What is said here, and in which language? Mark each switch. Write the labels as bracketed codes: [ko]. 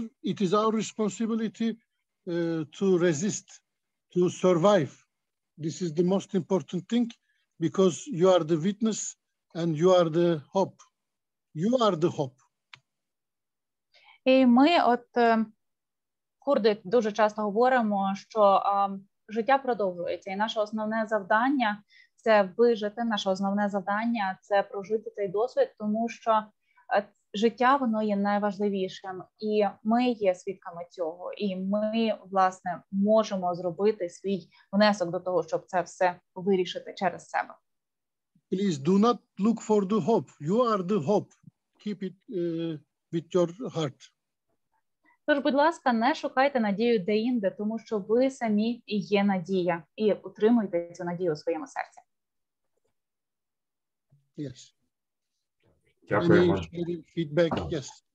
[en] It is our responsibility to resist, to survive. This is the most important thing because you are the witness and you are the hope. You are the hope. [uk] І ми, курди, дуже часто говоримо, що життя продовжується, і наше основне завдання – це вижити, наше основне завдання – це прожити цей досвід, тому що життя, воно є найважливішим, і ми є свідками цього, і ми, власне, можемо зробити свій внесок до того, щоб це все вирішити через себе. [en] Please do not look for the hope. You are the hope. Keep it with your heart. [uk] Тож, будь ласка, не шукайте надію де-інде, тому що ви самі і є надія, і утримуйте цю надію у своєму серці. [en] Yes. [uk] Дякуємо. [en] Feedback, yes.